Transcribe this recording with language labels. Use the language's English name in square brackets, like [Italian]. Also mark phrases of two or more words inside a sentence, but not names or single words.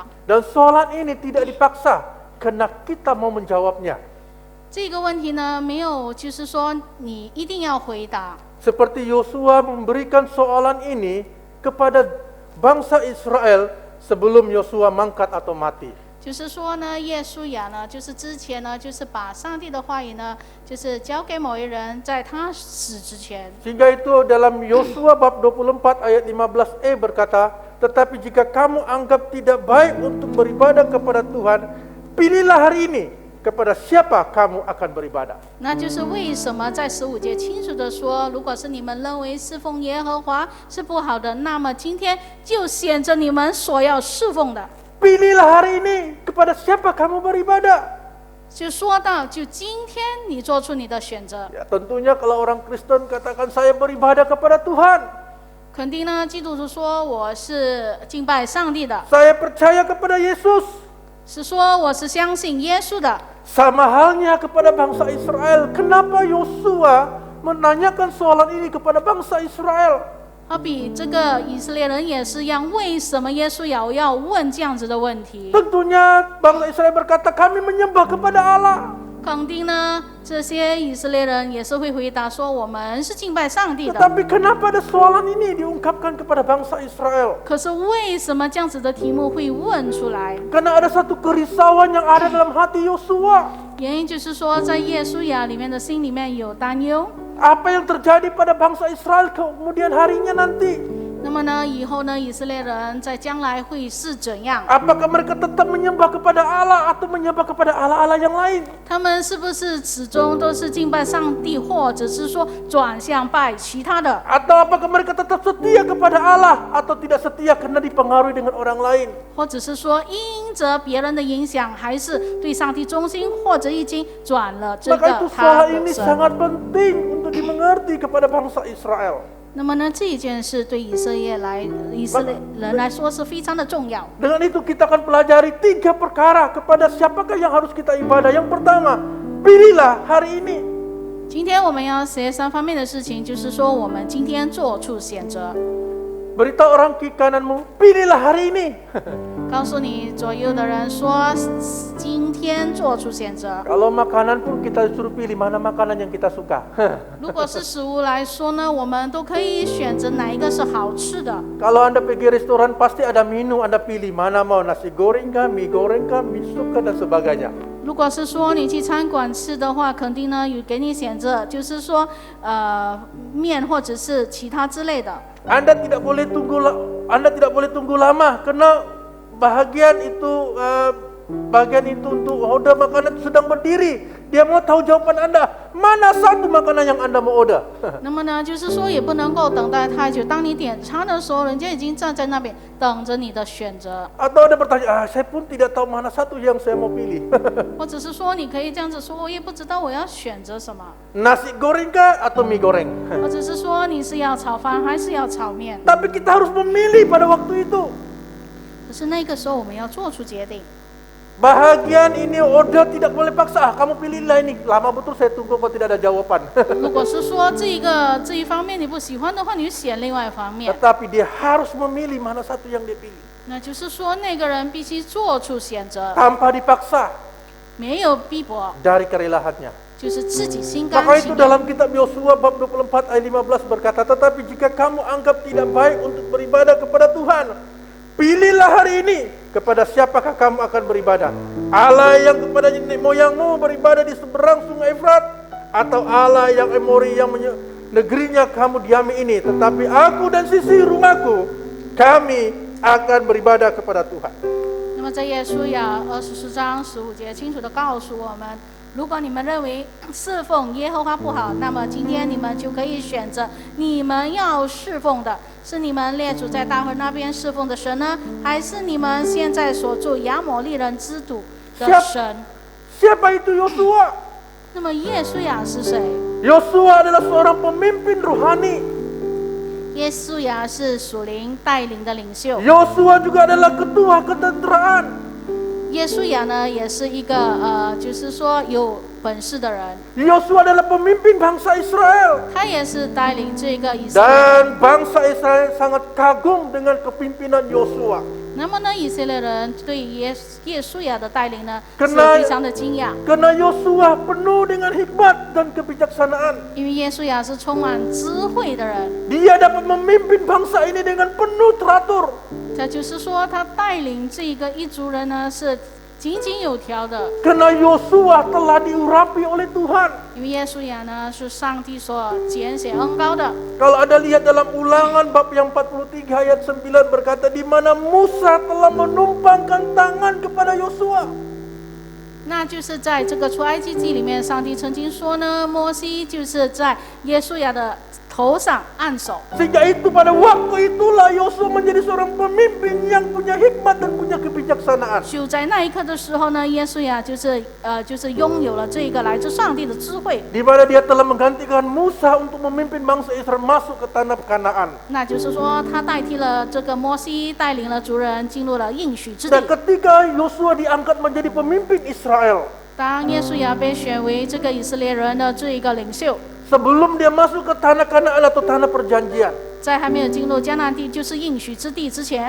[Malay] Dan soalan ini tidak dipaksa karena kita mau menjawabnya. [Chinese] 这个问题呢，没有就是说你一定要回答。 [Malay] Seperti Yosua memberikan soalan ini kepada bangsa Israel sebelum Yosua mangkat atau mati. [Chinese] 就是说呢，耶稣亚呢，就是之前呢，就是把上帝的话语呢，就是交给某一人，在他死之前。 [Malay] Sehingga itu dalam Yosua bab 24 ayat 15e berkata, tetapi jika kamu anggap tidak baik untuk beribadah kepada Tuhan, pilihlah hari ini kepada siapa kamu akan beribadah. [Chinese] 那就是为什么在15节清楚的说，如果是你们认为侍奉耶和华是不好的，那么今天就选择你们所要侍奉的。 [Malay] Pilihlah hari ini kepada siapa kamu beribadah. [Chinese] 就说到，就今天你做出你的选择。 [Malay] Ya, tentunya kalau orang Kristen katakan saya beribadah kepada Tuhan, [Chinese] 肯定呢，基督徒说我是敬拜上帝的， [Malay] saya percaya kepada Yesus. [Chinese] 是说我是相信耶稣的。 [Malay] Sama halnya kepada bangsa Israel. Kenapa Yosua menanyakan soalan ini kepada bangsa Israel? [Chinese] 好比这个以色列人也是一样，为什么耶稣要问这样子的问题？ [Malay] Tentunya bangsa Israel berkata, kami menyembah kepada Allah. [Chinese] 肯定呢，这些以色列人也是会回答说，我们是敬拜上帝的。 [Malay] Tetapi kenapa ada soalan ini diungkapkan kepada bangsa Israel? [Chinese] 可是为什么这样子的题目会问出来？ [Malay] Karena ada satu kerisauan yang ada dalam hati Yosua. [Chinese] 原因就是说，在耶稣亚里面的心里面有担忧。 [Malay] Apa yang terjadi pada bangsa Israel kemudian harinya nanti? [Chinese] 那么呢，以后呢，以色列人在将来会是怎样？ [Malay] Apakah mereka tetap menyembah kepada Allah atau menyembah kepada Allah-Allah yang lain? [Chinese] 他们是不是始终都是敬拜上帝，或者是说转向拜其他的？ [Malay] Atau apakah mereka tetap setia kepada Allah atau tidak setia karena dipengaruhi dengan orang lain? [Chinese] 或者是说因着别人的影响，还是对上帝忠心，或者已经转了这 [Malay] Maka [Chinese] 个 [Malay] itu [Chinese] 他 [Malay] soal [Chinese] 的 [Malay] ini [Chinese] 神。 [Malay] sangat penting untuk dimengerti kepada bangsa Israel. [Chinese] 那么呢，这一件事对以色列人来说是非常的重要。 [Malay] Dengan itu kita akan pelajari 3 perkara kepada siapakah yang harus kita ibadah. Yang pertama, pilihlah hari ini. [Chinese] 今天我们要学3方面的事情，就是说我们今天做出选择。 [Malay] Beritahu orang kiri kananmu, pilihlah hari ini. [Chinese] 告诉你左右的人说，今天做出选择。 [Malay] Kalau makanan pun kita disuruh pilih mana makanan yang kita suka. [Chinese] 如果是食物来说呢，我们都可以选择哪一个是好吃的。 [Malay] Kalau Anda pergi restoran pasti ada menu, Anda pilih mana mau, nasi goreng kah, mie goreng kah, mie sup kah, dan sebagainya. [Chinese] 如果是说你去餐馆吃的话，肯定呢有给你选择，就是说面或者是其他之类的。 [Malay] Anda tidak boleh tunggu lama karena bagian itu untuk order makanan sedang berdiri. Dia mau tahu jawaban Anda. Mana satu makanan yang Anda mau order? [Chinese] 那么呢，就是说也不能够等待太久。当你点餐的时候，人家已经站在那边等着你的选择。 [Malay] Atau Anda bertanya, saya pun tidak tahu mana satu yang saya mau pilih. [Chinese] 或者是说，你可以这样子说，我也不知道我要选择什么。 [Malay] Nasi goreng kah atau mie goreng? [Chinese] 或者是说，你是要炒饭还是要炒面？ [Malay] Tapi kita harus memilih pada waktu itu. [Chinese] 可是那个时候我们要做出决定。 [Malay] Bahagian ini order tidak boleh paksa. Kamu pilihlah ini. Lama betul saya tunggu kok tidak ada jawaban. [Chinese] 如果是说这一方面你不喜欢的话，你就选另外一方面。 [Malay] Tetapi dia harus memilih mana satu yang dia pilih. [Chinese] 那就是说，那个人必须做出选择， [Malay] Tanpa dipaksa [Chinese] 没有逼迫， [Malay] dari kerelahannya. [Chinese] 就是自己心甘 [Malay] Maka [Chinese] 情 [Malay] itu [Chinese] 愿。 [Malay] dalam kitab Yosua bab 24 ayat 15 berkata, tetapi jika kamu anggap tidak baik untuk beribadah kepada Tuhan, pilihlah hari ini kepada siapakah kamu akan beribadah. Allah yang kepada nenek moyangmu beribadah di seberang sungai Efrat, atau Allah yang Emori yang negerinya kamu diami ini. Tetapi aku dan sisi rumahku, kami akan beribadah kepada Tuhan. [Chinese] 那么在耶稣亚24章15节清楚地告诉我们，如果你们认为侍奉耶和华不好，那么今天你们就可以选择你们要侍奉的是你们列祖在大会那边侍奉的神呢，还是你们现在所住亚摩利人之土的神？ [Malay] Siapa itu Yosua? [Chinese] 那么耶稣亚是谁？ [Malay] Yosua adalah seorang pemimpin rohani. [Chinese] 耶稣亚是属灵带领的领袖。 [Malay] Yosua juga adalah ketua ketenteraan. [Chinese] 耶稣亚呢，也是一个就是说有本事的人， [Malay] Yosua adalah pemimpin bangsa Israel. [Chinese] 他也是带领这个以色列。 [Malay] Dan bangsa Israel sangat kagum dengan kepimpinan Yosua. [Chinese] 那么呢，以色列人对耶稣亚的带领呢，是 [Malay] Karena [Chinese] 非常的惊讶， [Malay] Karena Yosua penuh dengan hikmat dan kebijaksanaan. [Chinese] 因为耶稣亚是充满智慧的人。 [Malay] Dia dapat memimpin bangsa ini dengan penuh teratur. [Chinese] 这就是说，他带领这个一族人呢，是井井有条的。 [Malay] Karena Yosua telah diurapi oleh Tuhan. [Chinese] 因为耶稣亚呢，是上帝所拣选恩膏的。 [Malay] Kalau Anda lihat dalam Ulangan bab yang 43 ayat 9 berkata, di mana Musa telah menumpangkan tangan kepada Yosua. [Chinese] 那就是在这个出埃及记里面，上帝曾经说呢，摩西就是在耶稣亚的头上按手。 [Malay] Sehingga itu pada waktu itulah Yosua menjadi seorang pemimpin yang punya hikmat dan punya kebijaksanaan. [Chinese] 就在那一刻的时候呢，耶稣亚就是拥有了这个来自上帝的智慧， [Malay] Di mana dia telah menggantikan Musa untuk memimpin bangsa Israel masuk ke tanah Kanaan. [Chinese] 那就是说他代替了这个摩西，带领了族人进入了应许之 [Malay] Dan [Chinese] 地。 [Malay] ketika Yosua diangkat menjadi pemimpin Israel, [Chinese] 当耶稣亚被选为这个以色列人的这一个领袖， [Malay] sebelum dia masuk ke tanah Kanaan atau tanah perjanjian, [Chinese] 在还没有进入迦南地，就是应许之地之前，